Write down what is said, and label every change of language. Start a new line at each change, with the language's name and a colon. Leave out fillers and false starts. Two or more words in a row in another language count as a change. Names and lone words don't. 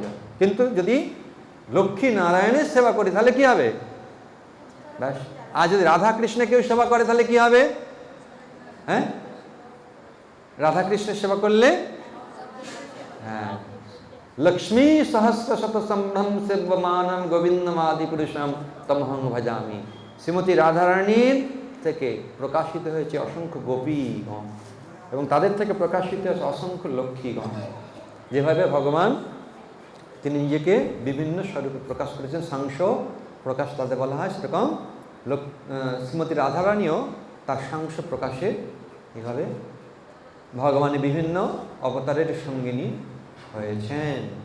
Bangla: কিন্তু যদি লক্ষ্মী নারায়ণের সেবা করি তাহলে কি হবে? ব্যাস। আর যদি রাধাকৃষ্ণে কেউ সেবা করে তাহলে কি হবে? হ্যাঁ, রাধাকৃষ্ণের সেবা করলে হ্যাঁ,
Sanskrit: লক্ষ্মী সহস্র শত সম্ভ্রম সেব্যমানম গোবিন্দমাদি পুরুষম তমহং ভজামি।
Bangla: শ্রীমতী রাধারানীর থেকে প্রকাশিত হয়েছে অসংখ্য গোপীগণ, এবং তাদের থেকে প্রকাশিত হয়েছে অসংখ্য লক্ষ্মীগণ। যেভাবে ভগবান তিনি নিজেকে বিভিন্ন স্বরূপে প্রকাশ করেছেন, সাংস প্রকাশ তাদের বলা হয়, সেরকম শ্রীমতী রাধারানীও তার সাংস প্রকাশে এভাবে ভগবানের বিভিন্ন অবতারের সঙ্গিনী হয়েছেন।